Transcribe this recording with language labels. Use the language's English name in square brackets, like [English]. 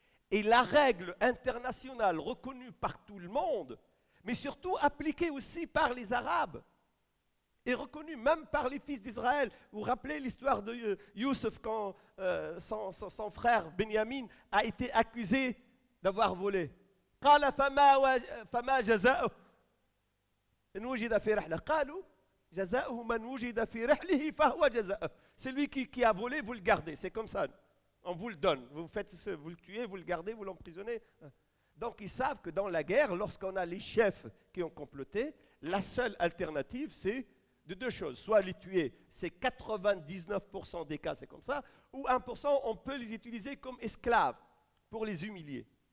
[French] Et la règle internationale reconnue par tout le monde, mais surtout appliquée aussi par les Arabes, et reconnue même par les fils d'Israël. Vous vous rappelez l'histoire de Youssef quand son frère Benyamin a été accusé d'avoir volé. [Arabic] قال فما جزاؤه إن وجد في رحلة قالوا جزاؤه من وجد في رحله فهو جزاؤه. [French] Celui qui a volé, vous le gardez, c'est comme ça. On vous le donne, vous le tuez, vous le gardez, vous l'emprisonnez. Donc ils savent que dans la guerre, lorsqu'on a les chefs qui ont comploté, la seule alternative c'est de deux choses, soit les tuer, c'est 99% des cas, c'est comme ça, ou 1%, on peut les utiliser comme esclaves pour les humilier.